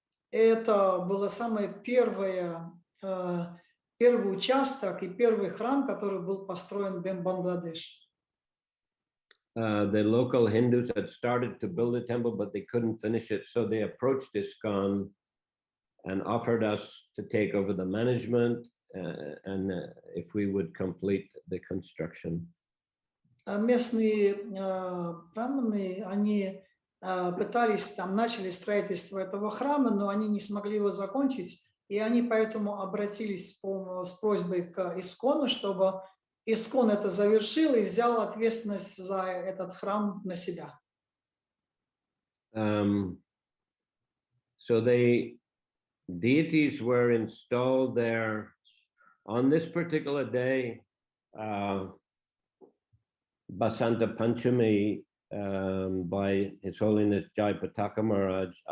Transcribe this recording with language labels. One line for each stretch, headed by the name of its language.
Russian: Это было самое первый участок и первый храм, который был построен в Бангладеш.
English: The local Hindus had started to build a temple, but they couldn't finish it. So they approached ISKCON and offered us to take over the management and if we would complete the construction.
Russian: Местные браманы, они пытались, там начали строительство этого храма, но они не смогли его закончить, и они поэтому обратились с просьбой к ИСККОНу, чтобы ИСККОН это завершил и взял ответственность за этот храм на себя.
English: So deities were installed there on this particular day, Basanta Panchami, by His Holiness Jai Pataka Maharaj.